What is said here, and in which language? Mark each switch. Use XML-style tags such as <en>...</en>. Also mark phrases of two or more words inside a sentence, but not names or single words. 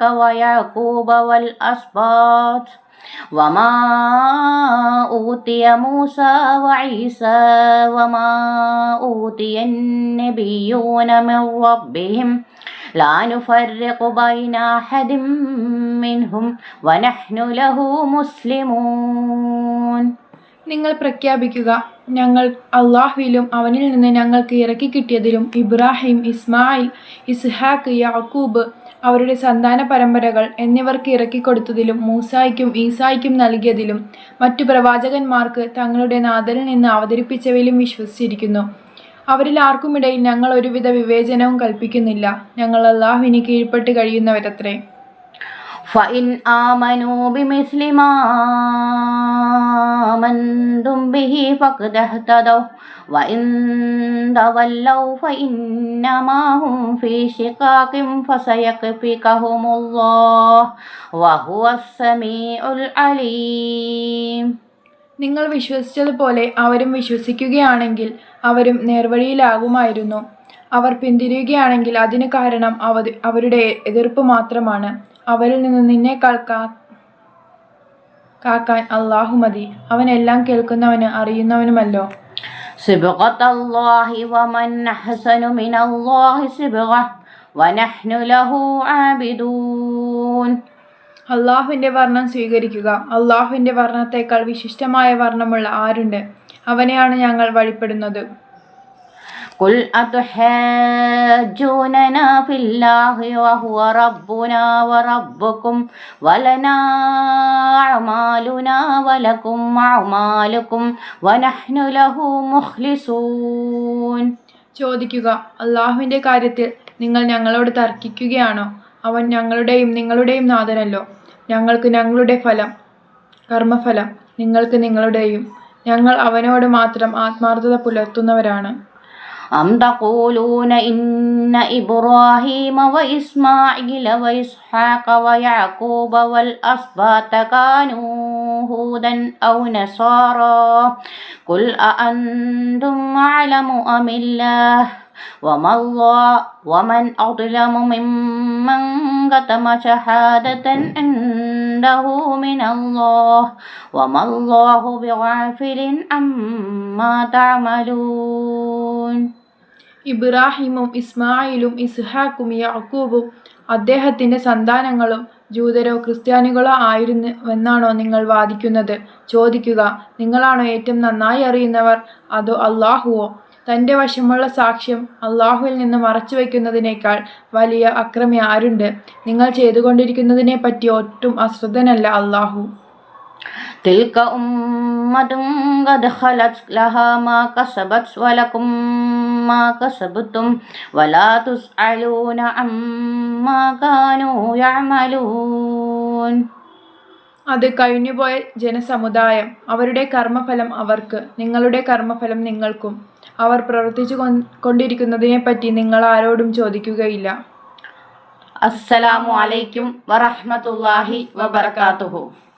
<ar>ويعقوب والأسباط وما أوتي موسى وعيسى وما أوتي النبيون من ربهم لا نفرق بين أحد منهم ونحن له مسلمون.</ar> <ml>നിങ്ങൾ പ്രഖ്യാപിക്കുക, ഞങ്ങൾ അള്ളാഹുവിലും അവനിൽ നിന്ന് ഞങ്ങൾക്ക് ഇറക്കി കിട്ടിയതിലും ഇബ്രാഹിം, ഇസ്മായിൽ, ഇസ്ഹാഖ്, യാക്കൂബ്, അവരുടെ സന്താന പരമ്പരകൾ എന്നിവർക്ക് ഇറക്കിക്കൊടുത്തതിലും മൂസായ്ക്കും ഈസായ്ക്കും നൽകിയതിലും മറ്റു പ്രവാചകന്മാർക്ക് തങ്ങളുടെ നാഥനിൽ നിന്ന് അവതരിപ്പിച്ചവയിലും വിശ്വസിച്ചിരിക്കുന്നു. അവരിൽ ആർക്കുമിടയിൽ ഞങ്ങൾ ഒരുവിധ വിവേചനവും കൽപ്പിക്കുന്നില്ല. ഞങ്ങൾ അള്ളാഹുവിന് കീഴ്പ്പെട്ട് കഴിയുന്നവരത്രേ.</ml> <ar>فإن آمنوا بمثل ما آمنتم به فقد اهتدوا وإن تولوا فإنما هم في شقاق فسيكفيكهم الله وهو السميع العليم.</ar> <ml>നിങ്ങൾ വിശ്വസിച്ചതുപോലെ അവരും വിശ്വസിക്കുകയാണെങ്കിൽ അവരും നേർവഴിയിലാകുമായിരുന്നു. അവർ പിന്തിരിയുകയാണെങ്കിൽ അതിന് കാരണം അവരുടെ എതിർപ്പ് മാത്രമാണ്. അവരിൽ നിന്ന് നിന്നെ കാക്കാൻ അല്ലാഹു മതി. അവൻ എല്ലാം കേൾക്കുന്നവന് അറിയുന്നവനുമല്ലോ.</ml> <ar>صبغة الله ومن أحسن من الله صبغة ونحن له عابدون.</ar> <ml>അള്ളാഹുവിൻ്റെ വർണ്ണം സ്വീകരിക്കുക. അള്ളാഹുവിൻ്റെ വർണ്ണത്തേക്കാൾ വിശിഷ്ടമായ വർണ്ണമുള്ള ആരുണ്ട്? അവനെയാണ് ഞങ്ങൾ വഴിപ്പെടുന്നത്.</ml> <ar>قل أتحاجوننا في الله وهو ربنا وربكم ولنا أعمالنا ولكم أعمالكم ونحن له مخلصون.</ar> <ml>ചോദിക്കുക, അള്ളാഹുവിൻ്റെ കാര്യത്തിൽ നിങ്ങൾ ഞങ്ങളോട് തർക്കിക്കുകയാണോ? അവൻ ഞങ്ങളുടെയും നിങ്ങളുടെയും നാഥനല്ലോ. ഞങ്ങൾക്ക് ഞങ്ങളുടെ ഫലം, കർമ്മഫലം, നിങ്ങൾക്ക് നിങ്ങളുടെയും. ഞങ്ങൾ അവനോട് മാത്രം ആത്മാർത്ഥത പുലർത്തുന്നവരാണ്.</ml> <ar>أم تقولون إن إبراهيم وإسماعيل وإسحاق ويعقوب والأسباط كانوا هودا أو نصارى قل أأنتم أعلم أم الله ومن أظلم ممن كتم شهادة عنده من الله وما الله بغافل عما تعملون.</ar> <ml>ഇബ്രാഹിമും ഇസ്മായിലും ഇസ്ഹാഖും യാക്കൂബും അദ്ദേഹത്തിൻ്റെ സന്താനങ്ങളും ജൂതരോ ക്രിസ്ത്യാനികളോ ആയിരുന്നുവെന്നാണോ നിങ്ങൾ വാദിക്കുന്നത്? ചോദിക്കുക, നിങ്ങളാണോ ഏറ്റവും നന്നായി അറിയുന്നവർ, അതോ അള്ളാഹുവോ? തൻ്റെ വശമുള്ള സാക്ഷ്യം അള്ളാഹുവിൽ നിന്ന് മറച്ചു വയ്ക്കുന്നതിനേക്കാൾ വലിയ അക്രമി ആരുണ്ട്? നിങ്ങൾ ചെയ്തുകൊണ്ടിരിക്കുന്നതിനെ പറ്റി ഒട്ടും അശ്രദ്ധനല്ല അള്ളാഹു. تلك أمة قد خلت لها ما كسبت ولكم ما كسبتم ولا تسألون عما كانوا يعملون. അത് കഴിഞ്ഞുപോയ ജനസമുദായം, അവരുടെ കർമ്മഫലം അവർക്ക്, നിങ്ങളുടെ കർമ്മഫലം നിങ്ങൾക്കും. അവർ പ്രവർത്തിച്ചു കൊണ്ടിരിക്കുന്നതിനെപ്പറ്റി നിങ്ങൾ ആരോടും ചോദിക്കുകയില്ല.</ml> <ar>السلام عليكم ورحمة الله وبركاته.</ar>